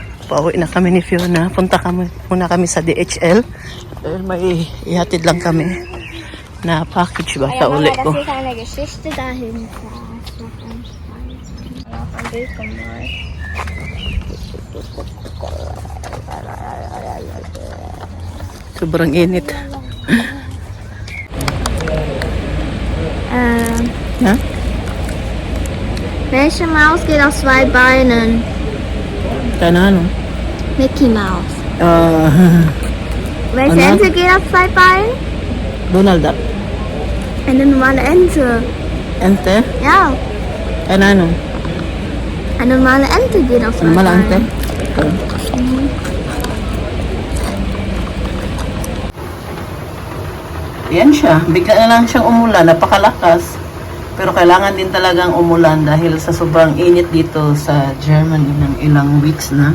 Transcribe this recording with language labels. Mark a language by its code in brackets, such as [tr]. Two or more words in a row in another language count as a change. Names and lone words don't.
[tl] pauwi na kami ni Fiona. Punta kami muna kami sa DHL. Dahil may ihatid lang kami na package ba sa uli ko. [de] Das ist eine Geschichte dahinter. Ein Bild von mir. [tl] Sobrang init. [de] Ja? Welche Maus geht auf zwei Beinen? Keine Ahnung. Mickey Maus. Welche Anna? Ente geht auf zwei Beinen? Donald Duck. Eine normale Ente. Ente? Ja, Keine Ahnung. eine normale Ente geht auf zwei [tl] Ano mala ente? [de] Beinen. [tl] Yan siya. Bigla na lang siyang umulan. Napakalakas. Pero kailangan din talagang umulan dahil sa sobrang init dito sa Germany ng ilang weeks na.